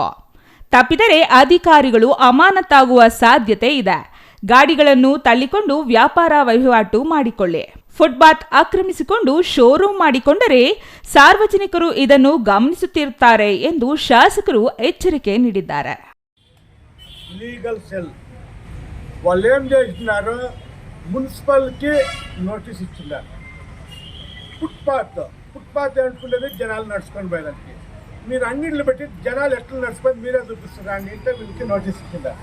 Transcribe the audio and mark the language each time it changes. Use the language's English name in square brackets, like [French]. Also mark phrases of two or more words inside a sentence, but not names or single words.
[Kannada] ತಪ್ಪಿದರೆ ಅಧಿಕಾರಿಗಳು ಅಮಾನತಾಗುವ ಸಾಧ್ಯತೆ ಇದೆ. ಗಾಡಿಗಳನ್ನು ತಳ್ಳಿಕೊಂಡು ವ್ಯಾಪಾರ ವಹಿವಾಟು ಮಾಡಿಕೊಳ್ಳಿ. ಫುಟ್ಪಾತ್ ಆಕ್ರಮಿಸಿಕೊಂಡು ಶೋರೂಮ್ ಮಾಡಿಕೊಂಡರೆ ಸಾರ್ವಜನಿಕರು ಇದನ್ನು ಗಮನಿಸುತ್ತಿರುತ್ತಾರೆ ಎಂದು ಶಾಸಕರು ಎಚ್ಚರಿಕೆ ನೀಡಿದ್ದಾರೆ. [English] legal cell [Telugu] వాళ్ళు ఏం చేస్తున్నారు, మున్సిపల్కి నోటీస్ ఇచ్చిన్నారు. ఫుట్పాత్ అనుకునేది జనాలు నడుచుకొని పోయేదానికి. మీరు అంగిళ్ళు పెట్టి జనాలు ఎట్లా నడుచుకొని మీరే చూపిస్తున్నారు అంటే వీళ్ళకి నోటీస్ ఇచ్చిన్నారు.